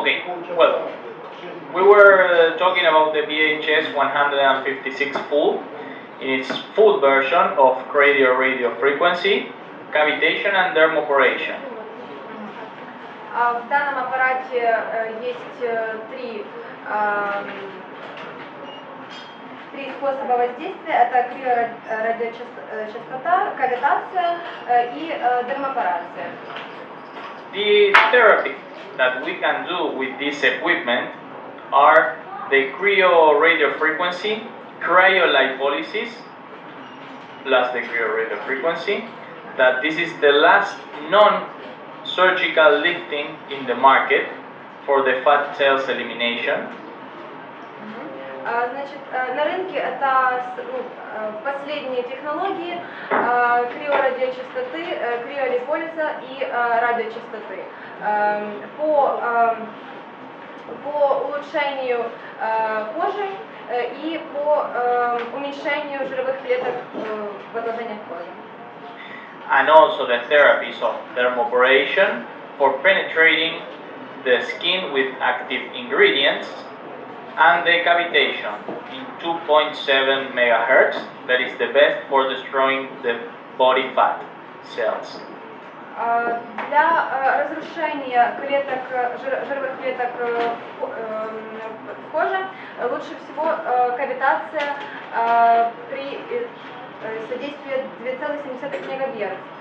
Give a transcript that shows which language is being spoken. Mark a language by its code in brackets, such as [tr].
[en] Okay, well, we were talking about the BHS156 full in its full version of radio frequency, cavitation and dermoporation. [ru] В данном аппарате есть три способа воздействия. Это криорадиочастота, кавитация и дермопорация. [en] The therapy that we can do with this equipment are the cryoradiofrequency, cryolipolysis, plus the cryoradiofrequency, that this is the last non-surgical lifting in the market for the fat cells elimination. [ru] Значит, на рынке это последние технологии криорадиочастоты, криолиполиза и радиочастоты по улучшению кожи и по уменьшению жировых клеток в отложениях кожи. [en] And also the therapies of dermoporation for penetrating the skin with active ingredients, and the cavitation in 2.7 megahertz, that is the best for destroying the body fat cells. [ru] Для разрушения жировых клеток в коже лучше всего кавитация при содействии 2,7 МГц.